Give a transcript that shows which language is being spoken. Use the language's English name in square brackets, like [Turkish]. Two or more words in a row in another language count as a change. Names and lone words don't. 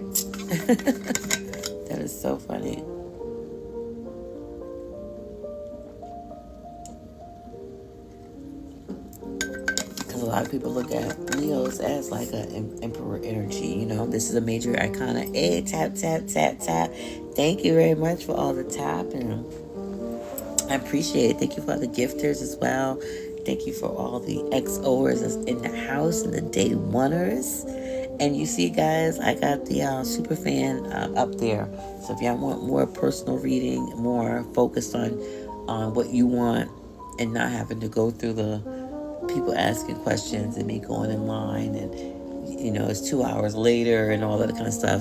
[English] That is so funny. Because a lot of people look at Leos as like an Emperor energy, you know. This is a major arcana. Hey, tap, tap, tap, tap. Thank you very much for all the tapping. I appreciate it. Thank you for all the gifters as well. Thank you for all the XOers that's in the house and the day oneers. And you see, guys, I got the super fan up there. So if y'all want more personal reading, more focused on what you want, and not having to go through the people asking questions and me going in line, and you know, it's 2 hours later and all that kind of stuff.